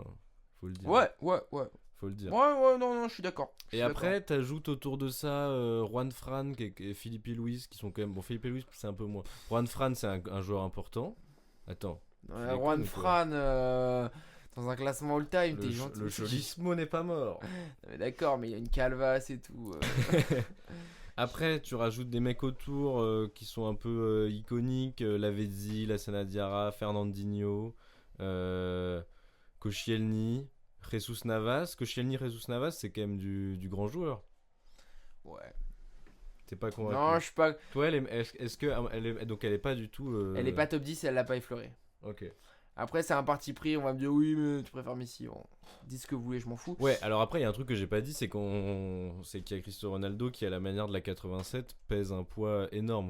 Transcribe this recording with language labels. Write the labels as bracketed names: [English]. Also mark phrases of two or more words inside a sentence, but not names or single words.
[French] Faut le dire. Ouais. Faut le dire. Ouais, non, je suis d'accord. Et après, t'ajoutes autour de ça Juan Fran et Filipe Luis, qui sont quand même... Bon, Filipe Luis, c'est un peu moins. Juan Fran, c'est un joueur important. Attends. Juan Fran, dans un classement all-time, t'es gentil. Le cholismo n'est pas mort. D'accord, mais il y a une calvasse et tout. Après, tu rajoutes des mecs autour qui sont un peu iconiques. Lavezzi, Lassana Diarra, Fernandinho, Koscielny, Jesus Navas. Koscielny, Jesus Navas, c'est quand même du grand joueur. Ouais. T'es pas convaincu? Non, je suis pas. Toi, est-ce que donc elle est pas du tout. Elle est pas top 10 et elle l'a pas effleuré. Ok. Après, c'est un parti pris. On va me dire oui, mais tu préfères Messi. Bon, dis ce que vous voulez, je m'en fous. Ouais, alors après, il y a un truc que j'ai pas dit, c'est qu'il y a Cristiano Ronaldo qui, à la manière de la 87, pèse un poids énorme.